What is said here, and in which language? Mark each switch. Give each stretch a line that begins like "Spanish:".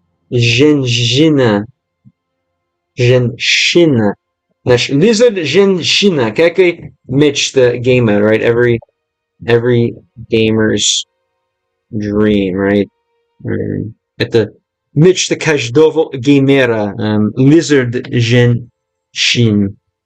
Russian: Женщина. Наш Lizard женщина. Как и мечта gamer,
English: right? Every gamer's dream, right?
Russian: Это мечта каждого геймера. Lizard женщин.